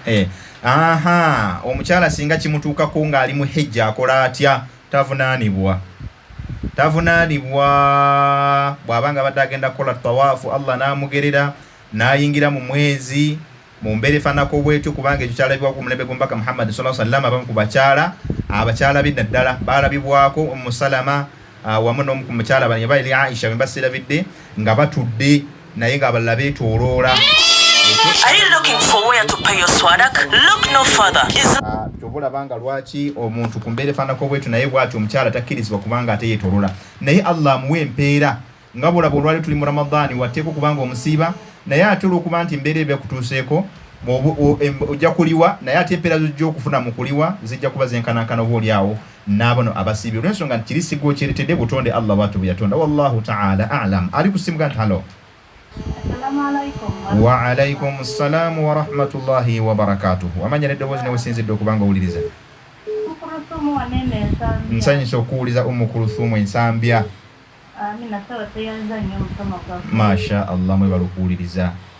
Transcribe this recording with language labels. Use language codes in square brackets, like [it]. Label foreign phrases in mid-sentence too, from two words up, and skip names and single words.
[lg] omukyala singa kimutuukako ng'ali mu hijja akola atya? Tavunaanibwa bw'abanga badde agenda kukola tawaafu Allah n'amugerera n'ayingira mu mwezi mu mbeera efaananako bwetyo, kubanga ekyo kyalabibwako ku mulembe gw'omubaka Muhammad [ar] صلى الله عليه وسلم. [lg] Abamu ku abakyala be naddala baalabibwako Ummu Salama wamu n'omu ku mukyala bali baali Aisha bwe baserabidde nga batudde naye ng'abalala beetooloola. [en] Are you looking for where to pay your swadak? Look no further. [lg] Kyobulabanga lwaki omuntu ku mbeera efaananako bwetyo naye bw'atyo omukyala takkirizibwa kubanga ate yeetooloola, naye Allah amuwa empeera nga bw'olaba olwali tuli mu Ramadhaani watteeko kubanga omusiiba, naye ate olw'okuba nti embeera ebyakutuuseeko ojja kuliwa, naye ate empeera zojja okufuna mu kuliwa zijja kuba zenkanankana obaolyawo n'abano abasiibi, olw'ensonga nti kiri sigwa okyeretedde butonde Allah bw'atyo bwe yatonda. [ar] والله تعالى أعلم. [lg] Ali ku simu ganti halo. [ar] وعليكم السلام ورحمة الله وبركاته. [lg] Amanya n'eddoboozi newesinzidde okubanga owuliriza. Nsanyusa okuwuliza Ummu Kuluthumu Ensambya. [ar] ما شاء الله, [lg] mwebala okuwuliriza.